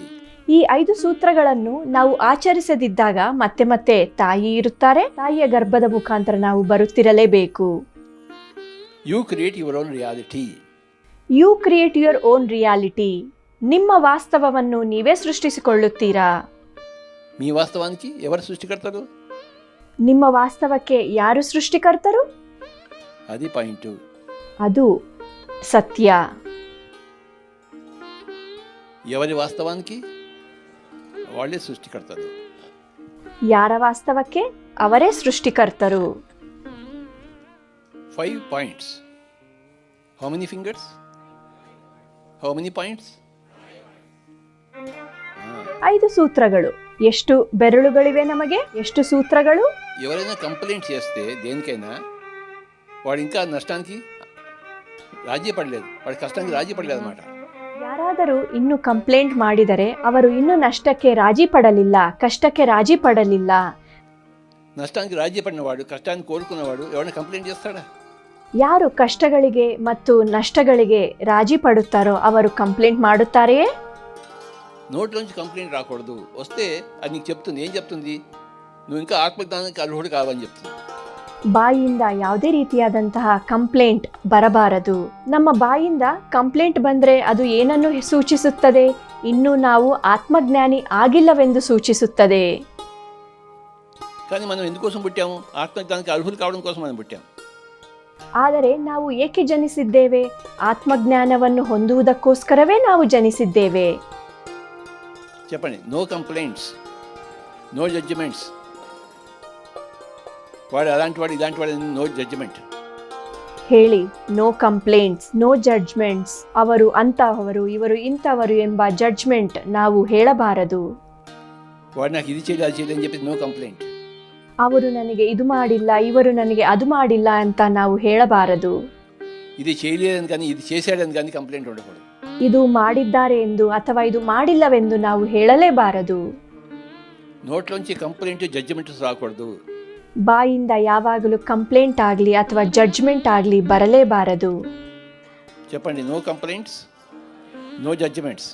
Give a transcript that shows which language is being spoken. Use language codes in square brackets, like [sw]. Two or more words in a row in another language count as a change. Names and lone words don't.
[kn] ಈ 5 ಸೂತ್ರಗಳನ್ನು ನಾವು ಆಚರಿಸದಿದ್ದಾಗ ಮತ್ತೆ ಮತ್ತೆ ತಾಯಿ ಇರುತ್ತಾರೆ, ತಾಯಿಯ ಗರ್ಭದ ಮುಖಾಂತರ ನಾವು ಬರುತ್ತಿರಲೇಬೇಕು. [en] you create your own reality. you create your own reality. [kn] ನಿಮ್ಮ ವಾಸ್ತವವನ್ನು ನೀವೇ ಸೃಷ್ಟಿಸಿಕೊಳ್ಳುತ್ತೀರಾ. [te] మీ వాస్తవానికి ఎవరు సృష్టికర్తరు? [kn] ನಿಮ್ಮ ವಾಸ್ತವಕ್ಕೆ ಯಾರು ಸೃಷ್ಟಿಕರ್ತರು? [te] అది పాయింట్. [kn] ಅದು ಸತ್ಯ. [te] ఎవరి వాస్తవానికి వాళ్ళే సృష్టికర్తరు. [kn] ಯಾರ ವಾಸ್ತವಕ್ಕೆ ಅವರೇ ಸೃಷ್ಟಿಕರ್ತರು. [en] 5 points. How many fingers? how many points? [kn] 5 సూత్రಗಳು. ಎಷ್ಟು ಬೆರಳುಗಳಿವೆ ನಮಗೆ? ಎಷ್ಟು ಸೂತ್ರಗಳು? [te] ఎవరైనా కంప్లైంట్ చేస్తే దేనికైనా వాడు ఇంకా నష్టానికి రాజీ పడలేదు, వాడి కష్టానికి రాజీ పడలేదు అన్నమాట. [kn] ಯಾರಾದರೂ ಇನ್ನು ಕಂಪ್ಲೇಂಟ್ ಮಾಡಿದರೆ ಅವರು ಇನ್ನು ನಷ್ಟಕ್ಕೆ ರಾಜಿ ಪಡಲಿಲ್ಲ, ಕಷ್ಟಕ್ಕೆ ರಾಜಿ ಪಡಲಿಲ್ಲ. [te] నష్టానికి రాజీ పడినవాడు, కష్టాన్ని కోరుకున్నవాడు ఎవరైనా కంప్లైంట్ చేస్తాడా? [kn] ಯಾರು ಕಷ್ಟಗಳಿಗೆ ಮತ್ತು ನಷ್ಟಗಳಿಗೆ ರಾಜಿ ಪಡುತ್ತಾರೋ ಅವರು ಕಂಪ್ಲೇಂಟ್ ಮಾಡುತ್ತಾರೆಯೇ? [te] నోట్లోంచి కంప్లైంట్ రాకూడదు. వస్తే అది నీకు చెప్తుంది. ఏం చెప్తుంది? నువ్వు ఇంకా ఆత్మజ్ఞానానికి అర్హుడు కావని చెప్తుంది. [kn] ಬಾಯಿಯಿಂದ ಯಾವುದೇ ರೀತಿಯಾದಂತಹ ಕಂಪ್ಲೇಂಟ್ ಬರಬಾರದು. ನಮ್ಮ ಬಾಯಿಂದ ಕಂಪ್ಲೇಂಟ್ ಬಂದರೆ ಅದು ಏನನ್ನು ಸೂಚಿಸುತ್ತದೆ? ಇನ್ನೂ ನಾವು ಆತ್ಮಜ್ಞಾನಿ ಆಗಿಲ್ಲವೆಂದು ಸೂಚಿಸುತ್ತದೆ. [te] కానీ మనం ఎందుకోసం పుట్టాము? ఆత్మజ్ఞానానికి అర్హులు కావడం కోసం మనం పుట్టాము. [kn] ಆದರೆ ನಾವು ಏಕೆ ಜನಿಸಿದ್ದೇವೆ? ಆತ್ಮಜ್ಞಾನವನ್ನು ಹೊಂದುವುದಕ್ಕೋಸ್ಕರವೇ ನಾವು ಜನಿಸಿದ್ದೇವೆ. [en] చెప్పండి. no complaints, no judgments. [te] వాడు అలాంటి వాడు, ఇలాంటి వాడు, [en] no judgment. ಹೇಳಿ, no complaints, no judgments. [kn] ಅವರು ಅಂತಹವರು, ಇವರು ಇಂಥವರು ಎಂಬ ಜಡ್ಜ್ಮೆಂಟ್ ನಾವು ಹೇಳಬಾರದು. [te] వాడు నాకు ఇది చేయలేదు అది చేయలేదు అని చెప్పి [en] no complaint. [kn] ಅವರು ನನಗೆ ಇದು ಮಾಡಿಲ್ಲ, ಇವರು ನನಗೆ ಅದು ಮಾಡಿಲ್ಲ ಅಂತ ನಾವು ಹೇಳಬಾರದು. [te] ఇది చేయలేదని కానీ ఇది చేశాడని కానీ కంప్లైంట్ ఉండకూడదు. [kn] ಇದು ಮಾಡಿದ್ದಾರೆ ಎಂದು ಅಥವಾ ಇದು ಮಾಡಿಲ್ಲವೆಂದು ನಾವು ಹೇಳಲೇಬಾರದು. [te] నోట్లోంచి కంప్లైంట్ జడ్జిమెంట్స్ రాకూడదు. [kn] ಬಾಯಿಂದ ಯಾವಾಗಲೂ ಕಂಪ್ಲೇಂಟ್ ಆಗಲಿ ಅಥವಾ ಜಡ್ಜ್ಮೆಂಟ್ ಆಗಲಿ ಬರಲೇಬಾರದು. [en] చెప్పండి, no complaints, no judgments.